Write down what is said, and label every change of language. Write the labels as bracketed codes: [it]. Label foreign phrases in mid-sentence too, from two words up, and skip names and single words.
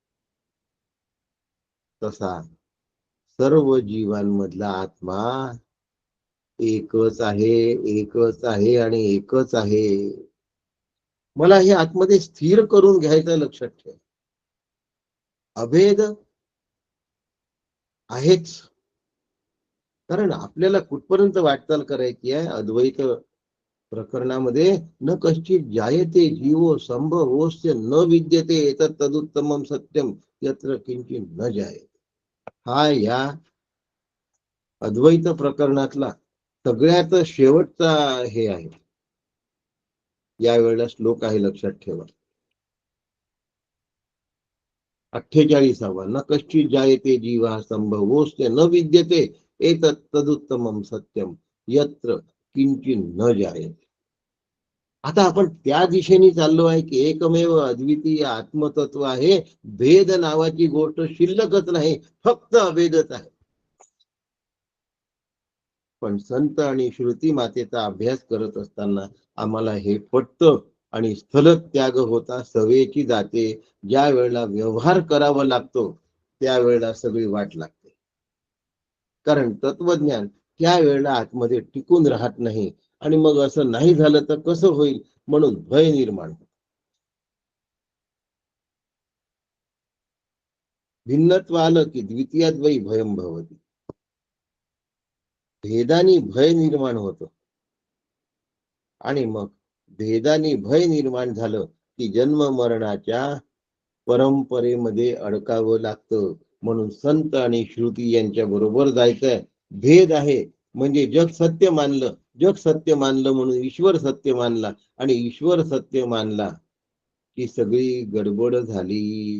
[mr] तसा सर्व जीवांमधला आत्मा एकच आहे, एकच आहे आणि एकच आहे. मला हे आतमध्ये स्थिर करून घ्यायचं, लक्षात ठेव. अभेद आहेच. कारण आपल्याला कुठपर्यंत वाटचाल करायची आहे? अद्वैत प्रकरणामध्ये [sa] न कश्चित जायते जीवो संभवोस्य न विद्यते एतत् तदुत्तमं सत्यम यत्र किंचित न जायते. [mr] हा या अद्वैत प्रकरणातला सगळ्यात शेवटचा हे आहे. यावेळेला श्लोक आहे, लक्षात ठेवा. 48वा. [sa] न कश्चित जायते जीवा संभवोस्य न विद्यते एतत् तदुत्तमं सत्यम यत्र किंचित न जायते. [mr] आता आपण त्या दिशेने चाललो आहे की एकमेव अद्वितीय आत्मतत्व आहे. भेद नावाची गोष्ट शिल्लकच नाही, फक्त अभेदच आहे. पण संत आणि श्रुती मातेचा अभ्यास करत असताना आम्हाला हे पटतं आणि स्थलत्याग होता सवेची जाते. ज्या वेळेला व्यवहार करावा लागतो त्यावेळेला सगळी वाट लागते. कारण तत्वज्ञान त्या वेळेला आतमध्ये टिकून राहत नाही. आणि मग असं नाही झालं तर कसं होईल म्हणून भय निर्माण होतं. भिन्नत्व आलं की [sa] द्वितीयाद्वयी भयं भवति. [mr] भेदानी भय निर्माण होतं. आणि मग भेदानी भय निर्माण झालं की जन्म मरणाच्या परंपरेमध्ये अडकावं लागतं. म्हणून संत आणि श्रुती यांच्या बरोबर जायचंय. भेद आहे म्हणजे जग सत्य मानलं, जग सत्य मानलं म्हणून ईश्वर सत्य मानला आणि ईश्वर सत्य मानला की सगळी गडबड झाली.